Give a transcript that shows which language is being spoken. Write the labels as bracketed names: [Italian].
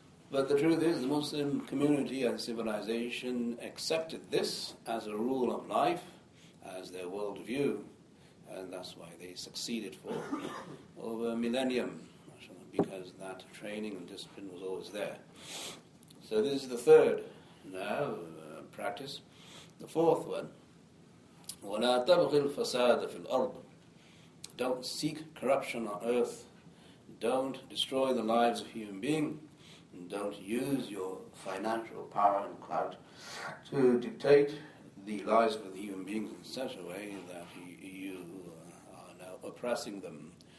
[English] But the truth is, the Muslim community and civilization accepted this as a rule of life, as their worldview, and that's why they succeeded for over a millennium, because that training and discipline was always there. So this is the third now practice. The fourth one, [Arabic] وَلَا تَبْغِ الْفَسَادَ فِي الْأَرْضِ. [English] Don't seek corruption on earth. Don't destroy the lives of human beings. Don't use your financial power and clout to dictate the lives of the human beings in such a way that you are now oppressing them.